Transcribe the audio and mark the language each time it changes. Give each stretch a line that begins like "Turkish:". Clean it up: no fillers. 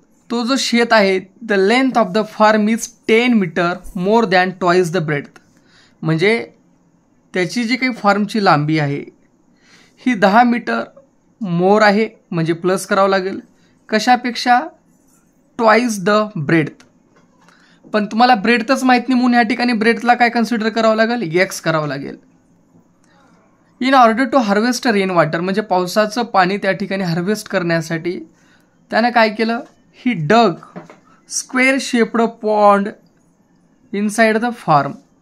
Marathi: तो जो शेत आहे,
English: The length of the farm is 10 metre more than twice the breadth.
Marathi: म्हणजे त्याची जी काही फार्मची लांबी आहे ही 10 मीटर मोर आहे, म्हणजे प्लस करावं लागेल. कशापेक्षा,
English: Twice the breadth.
Marathi: पण तुम्हाला ब्रेड्थच माहीत नाही म्हणून ह्या ठिकाणी ब्रेड्थला काय कन्सिडर करावं लागेल, x करावं लागेल.
English: in order to harvest rain water,
Marathi: म्हणजे पावसाचं पाणी त्या ठिकाणी हार्वेस्ट करण्यासाठी त्यानं काय केलं,
English: He dug square shaped pond inside the farm.